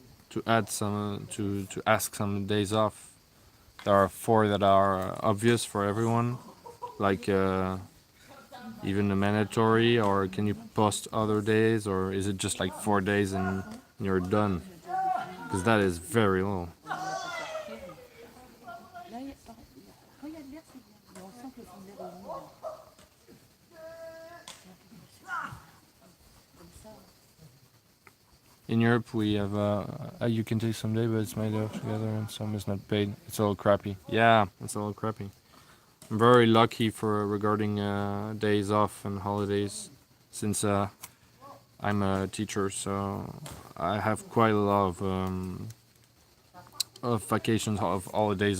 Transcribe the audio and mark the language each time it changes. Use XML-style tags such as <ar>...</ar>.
<en>To add some to ask some days off. There are 4 that are obvious for everyone, like even the mandatory, or can you post other days, or is it just like 4 days and you're done? Because that is very low.</en> <fr>Là, quand il y a de l'air, c'est bien. Mais on sent que le fond de l'air est humide. Comme ça.</fr> <en>In Europe, we have you can take some day, but it's made off together, and some is not paid. It's all crappy. Yeah, it's all crappy. I'm very lucky for regarding days off and holidays, since I'm a teacher, so I have quite a lot of vacations, of holidays.</en>